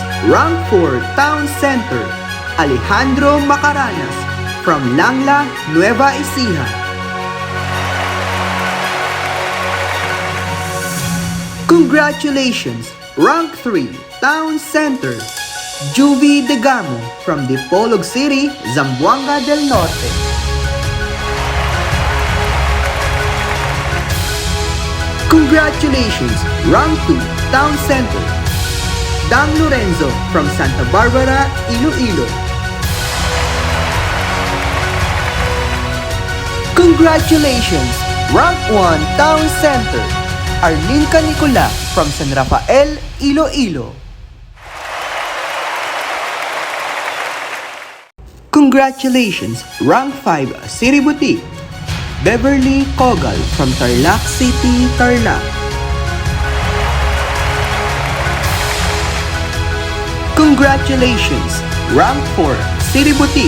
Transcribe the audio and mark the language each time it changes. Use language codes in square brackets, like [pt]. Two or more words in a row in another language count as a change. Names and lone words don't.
[en] Rank 4 Town Center, Alejandro Macaranas from Langla, Nueva Ecija. Congratulations! Rank 3 Town Center, Juvie Degamo from Dipolog City, Zamboanga del Norte. Congratulations, Rank 2, Town Center. Dhang Lorenzo from Santa Barbara, Iloilo. Congratulations, Rank 1, Town Center. Arlene Canicola from San Rafael, Iloilo. Congratulations, Rank 5, City Boutique. Beverly Kogal from Tarlac City, Tarlac. Congratulations, Rank 4, City Boutique.